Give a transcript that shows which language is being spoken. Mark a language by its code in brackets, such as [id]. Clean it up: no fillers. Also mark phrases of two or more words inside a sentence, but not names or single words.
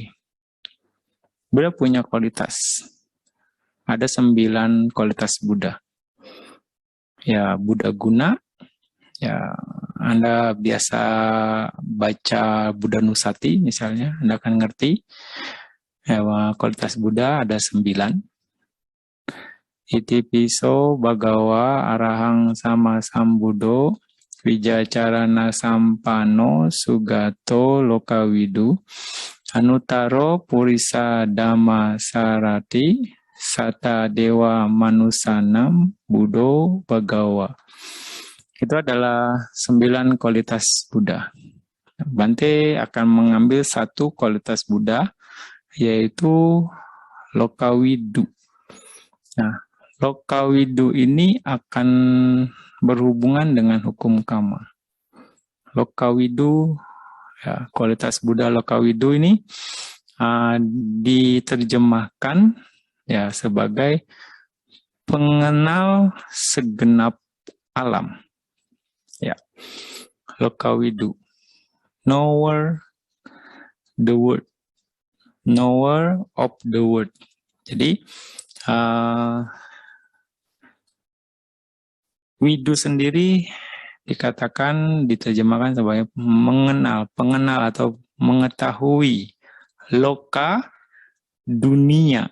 [id] Buddha punya kualitas. Ada 9 kualitas Buddha. Ya, Buddha guna. Ya, Anda biasa baca Buddha Nusati misalnya, Anda akan ngerti. Ya, kualitas Buddha ada 9. [pi] Iti piso bhagawa arahang sama sambuddho wijacarana sampano sugato lokawidu anutaro purisa dhamma sarati sata dewa manusanam buddho bhagawa. [id] Itu adalah 9 kualitas Buddha. Bante akan mengambil 1 kualitas Buddha, yaitu lokawidu. Nah, lokawidu ini akan berhubungan dengan hukum kama. Lokawidu, ya, kualitas Buddha lokawidu ini diterjemahkan ya sebagai pengenal segenap alam. Ya, lokawidu, [en] knower the world, knower of the world. [id] Jadi widu sendiri diterjemahkan sebagai mengenal, pengenal atau mengetahui. Loka, dunia.